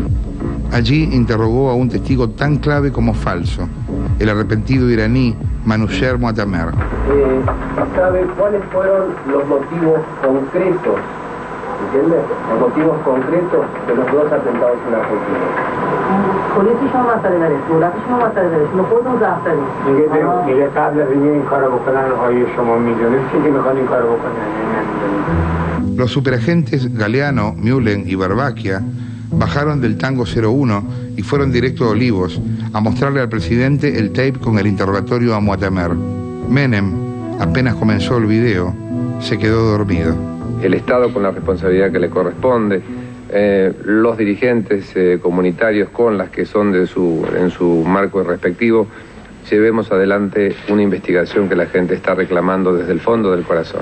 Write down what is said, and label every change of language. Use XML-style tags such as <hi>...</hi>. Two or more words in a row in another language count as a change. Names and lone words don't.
<es>Allí interrogó a un testigo tan clave como falso, el arrepentido iraní Manusher Muatamer. ¿Sabe cuáles fueron los motivos concretos, ¿entiendes? Los motivos concretos de los dos atentados en Argentina?</es> <fa>خودشون مسئله نداره، دولتشون مسئله نداره، شما خودتون ضعف دارید. میگه قبل از اینکه این کارو بکنن آیا شما میدونستید که میخوان این کارو بکنن؟</fa> <es>Los superagentes Galeano, Mullen y Barbaquia bajaron del Tango 01 y fueron directo a Olivos a mostrarle al presidente el tape con el interrogatorio a Muatamer. Menem, apenas comenzó el video, se quedó dormido. El Estado con la responsabilidad que le corresponde, los dirigentes comunitarios con las que son en su marco respectivo, llevemos adelante una investigación que la gente está reclamando desde el fondo del corazón.</es>